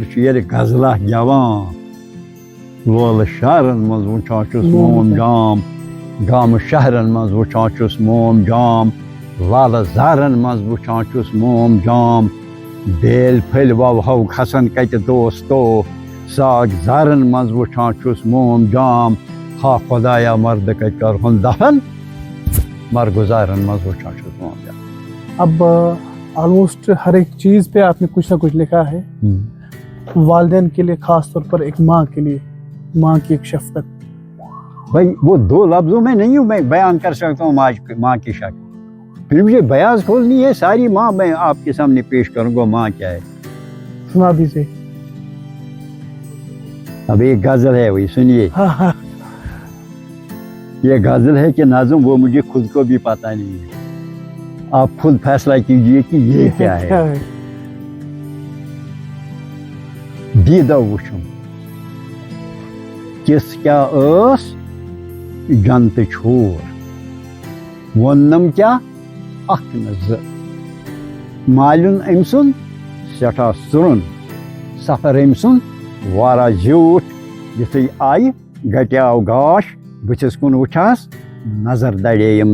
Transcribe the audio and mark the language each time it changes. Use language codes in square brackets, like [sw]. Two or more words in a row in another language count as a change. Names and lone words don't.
[ks] چھُ ییٚلہِ غزلہ گٮ۪وان لولہٕ شہرن مز وچھان چھس موم جام گامہٕ شہرن مز وچھان چھس موم جام لالہٕ زارن مز وچھان چھس موم جام بیل پھٔلۍ ووہو کھسن کتہِ دوستو ساگ زارن مز وچھان چھس موم جام ہا خۄدایا مرد کتہِ کرہون دفن مرگزارن مز وچھان چھس موم جام. [ur] اب آلموسٹ ہر ایک چیز پہ آپ نے کچھ نہ کچھ لکھا ہے. والدین کے لیے خاص طور پر ایک ماں کے لیے ماں کی ایک شفقت. بھائی وہ دو لفظوں میں نہیں ہوں میں بیان کر سکتا ہوں ماں کی شکل. پھر مجھے بیاض کھولنی ہے ساری ماں میں آپ کے سامنے پیش کروں گا ماں کیا ہے. سنا دیجیے. اب ایک غزل ہے وہی سنیے. یہ غزل ہے کہ نظم وہ مجھے خود کو بھی پتہ نہیں ہے. آپ خود فیصلہ کیجئے کہ یہ کیا ہے. [ks] دیدو وچھم کس کیا ٲس جنت چھور ووننم کیا اکھ نہ زٕ مالیُن أمۍ سُنٛد سٮ۪ٹھاہ سرٛوٚن سفر أمۍ سُنٛد واریاہ زیوٗٹھ یُتھُے آیہِ گٹیاو گاش بٕتھِس کُن وٕچھہس نظر دڑییِم